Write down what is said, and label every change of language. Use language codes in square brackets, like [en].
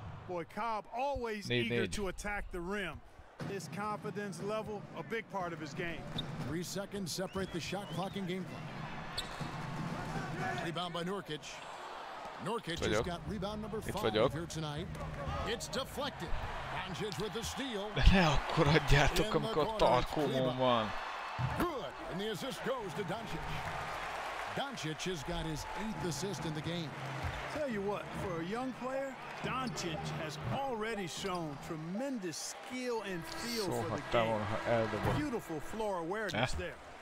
[en] Boy, Cobb always eager to attack the rim. His confidence level, a big part of his game. 3 seconds separate the shot clock and game clock. Rebound by Nurkic. Nurkic has got rebound number 5 here tonight. It's deflected. Doncic with the steal. [hu] Ne akkor adjátok, amikor tarkómon van. [en] Good, and the assist goes to Doncic. Doncic has got his 8th assist in the game. Tell you what, for a young player, Doncic has already shown tremendous skill and feel for the game. Beautiful floor awareness there.